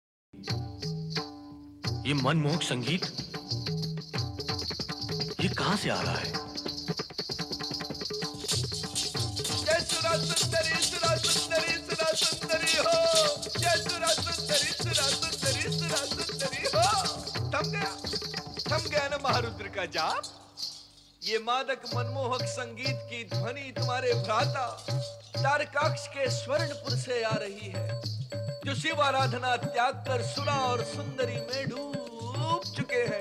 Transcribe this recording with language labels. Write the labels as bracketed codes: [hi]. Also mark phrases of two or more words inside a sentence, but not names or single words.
[hi] ये मनमोहक संगीत ये कहां से आ रहा है? जय सुरा सुंदरी सुरा सुंदरी सुरा सुंदरी हो, जय सुरा सुंदरी सुरा सुंदरी सुरा सुंदरी हो। थम गया ना महारुद्र का जाप। ये मादक मनमोहक संगीत की ध्वनि तुम्हारे भ्राता तारकाक्ष के स्वर्णपुर से आ रही है, जो शिव आराधना त्याग कर सुरा और सुंदरी में डूब चुके हैं।